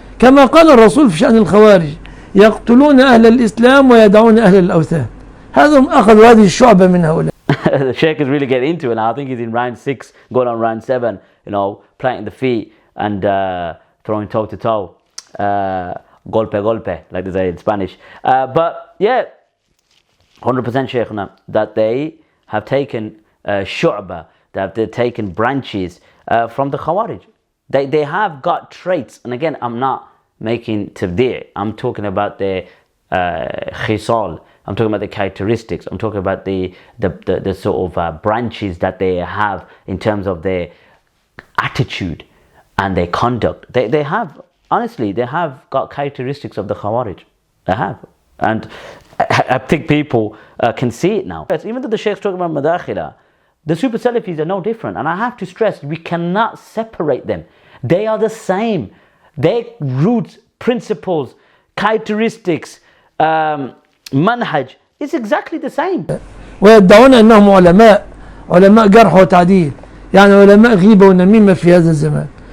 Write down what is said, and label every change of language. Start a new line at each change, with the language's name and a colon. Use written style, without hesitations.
Arabic: كما قال الرسول في شأن الخوارج يقتلون أهل الإسلام ويدعون أهل الأوثان. هذا أخذوا هذه الشعبة من هؤلاء.
English: the Shaykh is really getting into it now. I think he's in round 6, going on round 7, you know, planting the feet and throwing toe to toe.
Spanish: Golpe, golpe,
English: like they say in Spanish. But yeah, 100% Shaykhuna, that they have taken shu'bah, that they've taken branches from the Khawarij. They have got traits, and again, I'm not making tabdi', I'm talking about their khisal, I'm talking about the characteristics, I'm talking about the sort of branches that they have in terms of their attitude and their conduct. They have, honestly, they have got characteristics of the Khawarij. They have. And I think people can see it now. Even though the Shaykh's talking about Madakhila, the Super Salafis are no different. And I have to stress, we cannot separate them. They are the same. Their roots, principles, characteristics, manhaj, is exactly the same.
Arabic: ويدعون أنهم علماء جرح وتعديل، يعني علماء غيبة ونميمة في هذا الزمان.